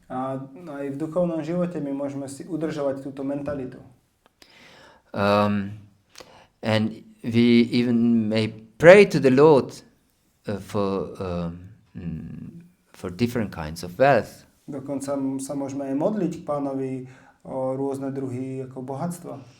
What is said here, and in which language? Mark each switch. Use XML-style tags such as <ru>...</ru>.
<sk>A aj v duchovnom živote my môžeme si udržovať túto mentalitu.</sk> <en>And we even may pray to the Lord for different kinds of wealth.</en> <sk>Dokonca sa môžeme aj modliť k Pánovi o rôzne druhy ako bohatstva.</sk>